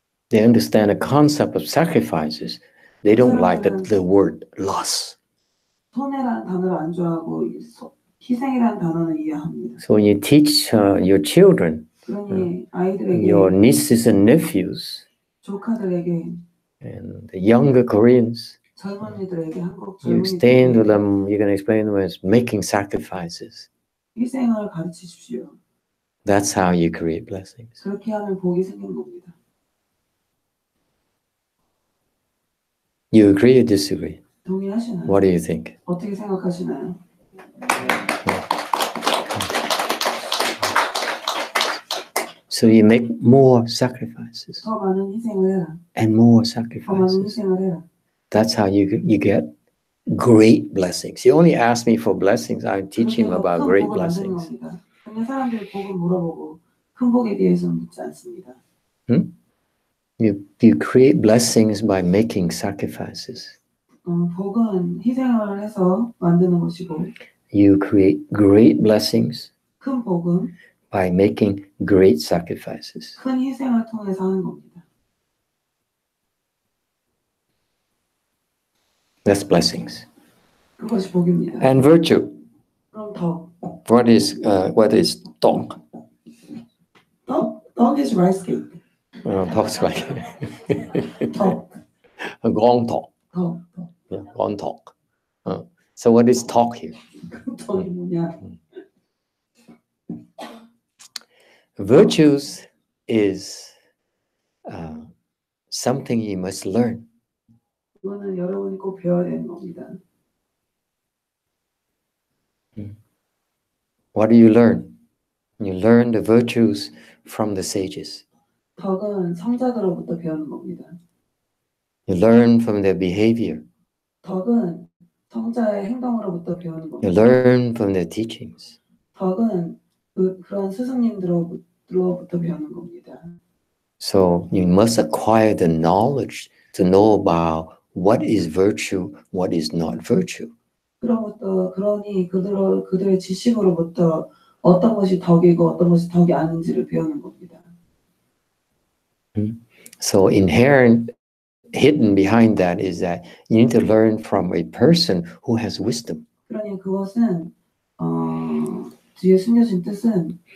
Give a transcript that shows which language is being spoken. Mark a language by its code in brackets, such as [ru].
[en] They understand the concept of sacrifices. They don't like the word loss. [ko] 손해라는 단어를 안 좋아하고 희생이라는 단어는 이해합니다. [en] So when you teach your children, [ko] 그러니 아이들에게 [en] your nieces and nephews, [ko] 조카들에게 [en] and the younger Koreans, [ko] 젊은이들에게 한국 [en] you explain to [ko] 젊은이들에게 [en] them, you can explain to them as making sacrifices. [ko] 희생을 가르치십시오. [en] That's how you create blessings. [ko] 그렇게 하면 복이 생기는 겁니다. [en] You agree or disagree? [ko] 동의하시나요? [en] What do you think? [ko] 어떻게 생각하시나요? [en] So you make more sacrifices [ko] 더 많은 희생을 해라. [en] and more [ko] 더 많은 [en] sacrifices. [ko] 희생을 해라. [en] That's how you get great blessings. You only ask me for blessings. I teach him [ko] 그렇게 해서 [en] about [ko] 큰 [en] great [ko] 복을 만드는 [en] blessings. [ko] 겁니다. 근데 사람들이 복을 물어보고 큰 복에 대해서는 묻지 않습니다. [en] You create blessings by making sacrifices. [ko] 복은 희생을 해서 만드는 것이고 [en] You create great blessings [ko] 큰 복은 [en] by making great sacrifices. [ko] 큰 희생을 통해서 하는 겁니다. [en] That's blessings. [ko] 그것이 복입니다. [en] And virtue. [ko] 그럼 덕. [en] What is 덕? 덕 is rice cake. 덕's like [ko] 덕. gontok. 덕. [en] Yeah, gontok. So what is talk here? [ko] 덕이 뭐냐? [en] Virtues is something you must learn. [ko] 이거는 여러분이 꼭 배워야 되는 겁니다. [en] What do you learn? You learn the virtues from the sages. [ko] 덕은 성자들로부터 배우는 겁니다. [en] You learn from their behavior. [ko] 덕은 성자의 행동으로부터 배우는 [en] You [ko] 겁니다. [en] learn from their teachings. [ko] 덕은 그런 스승님들로부터 배우는 겁니다. [en] So you must acquire the knowledge to know about what is virtue, what is not virtue. [ko] 그러니 그들의 지식으로부터 어떤 것이 덕이고 어떤 것이 덕이 아닌지를 배우는 겁니다. [en] So inherent, hidden behind that is that you need to learn from a person who has wisdom. [ko] 그러니 그것은 뒤에 숨겨진 뜻은